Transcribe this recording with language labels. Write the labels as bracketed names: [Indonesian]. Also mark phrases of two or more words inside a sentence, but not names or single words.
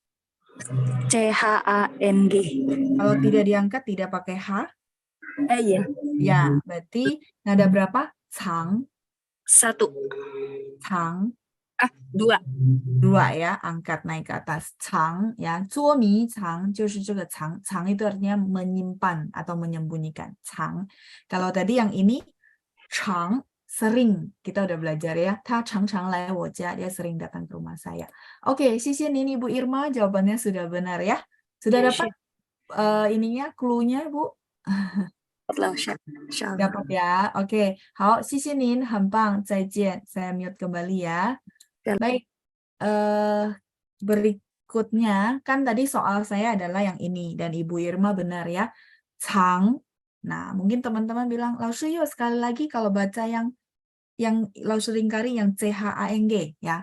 [Indonesian] CHANG. kalau tidak diangkat tidak pakai H. Iya. Ya, berarti nada berapa? Cang, 1. cang. 2. 2 ya, angkat naik ke atas. Cang ya, [Chinese] 捉迷藏就是这个藏，藏 [Indonesian] itu artinya menyimpan atau menyembunyikan. [Chinese] Cang. [Indonesian] Kalau tadi yang ini chang sering, kita udah belajar ya. [Chinese] 他常常来我家, [Indonesian] dia sering datang ke rumah saya. Oke, [Chinese] 谢谢您 [Indonesian] Ibu Irma, jawabannya sudah benar ya. Sudah dapat ininya, clue-nya Bu? Dapat ya. Oke. [Chinese] 好，谢谢您，很棒，再见。 [Indonesian] Saya mute kembali ya. Baik. Berikutnya kan tadi soal saya adalah yang ini dan Ibu Irma benar ya. Cang. Nah, mungkin teman-teman bilang, Laoshi yuk sekali lagi kalau baca yang Laoshi lingkari yang CHANG ya.